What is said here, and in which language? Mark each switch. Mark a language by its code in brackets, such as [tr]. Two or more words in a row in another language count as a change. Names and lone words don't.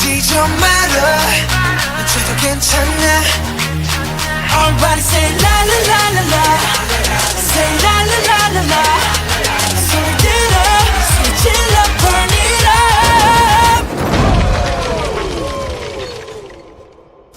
[ko] 좀 말아 이제도 괜찮아 [en] Everybody say la la la la la Say la la la la la [ko] 소리 들어 소리 질러 [en] burn it up